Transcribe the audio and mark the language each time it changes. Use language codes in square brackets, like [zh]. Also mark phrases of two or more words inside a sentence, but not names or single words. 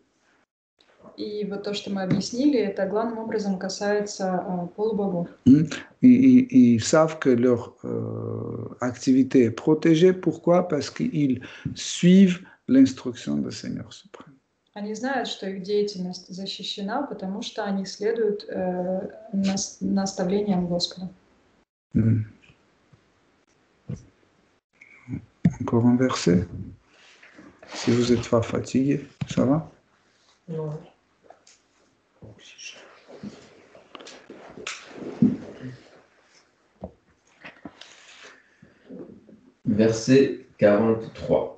[ru] И вот то, что мы объяснили, это главным образом касается полубогов. [fr] Ils savent que leur activité est protégée. Pourquoi? Parce qu'ils suivent l'instruction du Seigneur suprême. [ru] Они знают, что их деятельность защищена, потому что они следуют наставлениям Господа. [fr] Encore un verset. Si vous êtes pas fatigué, ça va? Non. Verset 43.